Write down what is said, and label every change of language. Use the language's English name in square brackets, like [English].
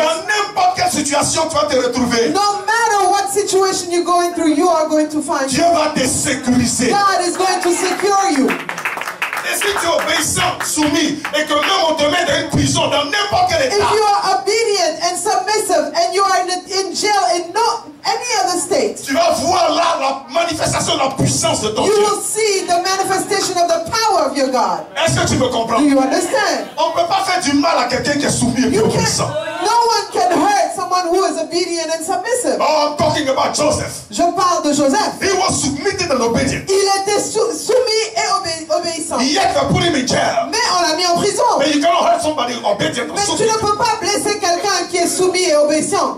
[French] dans n'importe quelle situation, tu vas te retrouver. [English] no matter what situation you're going through, you are going to find [French] Dieu va te sécuriser. [English] God is going to secure you. [French] Et si tu es obéissant, soumis, et que même on te met dans une prison, dans n'importe quel [English] If [French] état, [English] you are obedient and submissive and you are in jail in any other state, [French] tu vas voir là la manifestation de la puissance de ton [English] you [French] Dieu. [English] will see the manifestation of the power of your God. [French] Est-ce que tu me comprends? [English] Do you understand? [French] On ne peut pas faire du mal à quelqu'un qui est soumis et [English] You can't, [French] obéissant. [English] no one can hurt someone who is obedient and submissive. Oh, I'm talking about Joseph. [French] Je parle de Joseph. [English] He was submitted and obedient. [French] Il était soumis et obéissant. [English] Yet they put him in jail. [French] Mais on l'a mis en prison. [English] But you cannot hurt somebody obedient or [French] Mais tu [English] submitted. [French] ne peux pas blesser quelqu'un qui est soumis et obéissant.